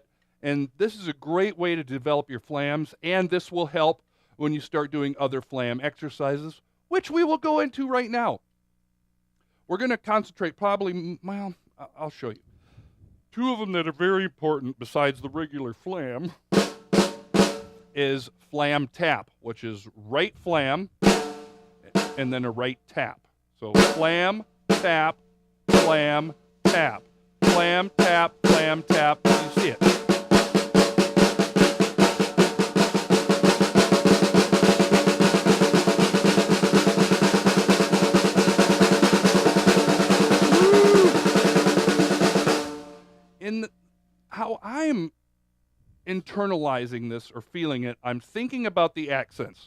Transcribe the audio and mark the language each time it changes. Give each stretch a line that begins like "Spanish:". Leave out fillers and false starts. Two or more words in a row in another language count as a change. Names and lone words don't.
English: And this is a great way to develop your flams, and this will help when you start doing other flam exercises, which we will go into right now. We're going to concentrate probably, well, I'll show you. Two of them that are very important besides the regular flam is flam tap, which is right flam and then a right tap. So flam, tap, flam, tap. Flam, tap, flam, tap. You see it. How I'm internalizing this or feeling it, I'm thinking about the accents.